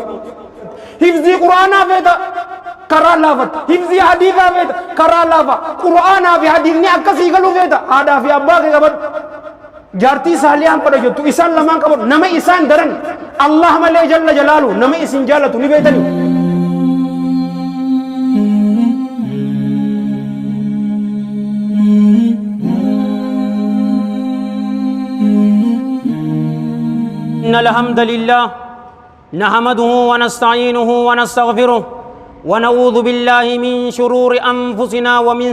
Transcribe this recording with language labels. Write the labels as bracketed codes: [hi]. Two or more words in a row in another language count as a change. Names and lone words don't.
[om] hifzii quraanaa feeta karaa laafata hifzii hadiisaa feeta karaa laafa quraanaa fi hadiisni akkasii galuu feeta haadhaa fi abbaa kee qabadhu jaartii saaliyaan fadha jettu isaan lamaan qabadhu nama isaan daran Allah malee jalla jalaalu nama isin jaalatu ni beetanii. [ar] إن الحمد لله نحمده ونستعينه ونستغفره ونعوذ بالله من شرور أنفسنا ومن